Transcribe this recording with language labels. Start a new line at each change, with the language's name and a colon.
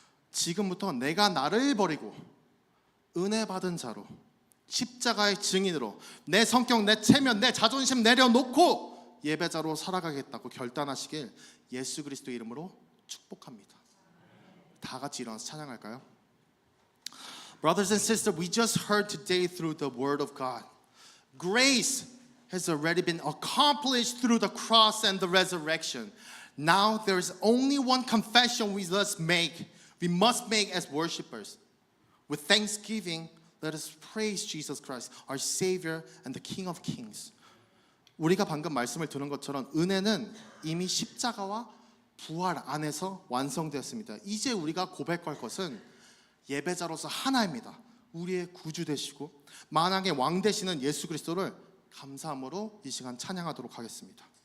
Korean: 지금부터 내가 나를 버리고 은혜 받은 자로, 십자가의 증인으로 내 성격, 내 체면, 내 자존심 내려놓고 예배자로 살아가겠다고 결단하시길 예수 그리스도의 이름으로 축복합니다. 다 같이 일어나서 찬양할까요?
English: Brothers and sisters, we just heard today through the word of God, grace has already been accomplished through the cross and the resurrection. Now there is only one confession we must make. We must make as worshipers. With thanksgiving, let us praise Jesus Christ, our Savior and the King of Kings.
Korean: 우리가 방금 말씀을 들은 것처럼 은혜는 이미 십자가와 부활 안에서 완성되었습니다. 이제 우리가 고백할 것은 예배자로서 하나입니다. 우리의 구주 되시고 만왕의 왕 되시는 예수 그리스도를 감사함으로 이 시간 찬양하도록 하겠습니다.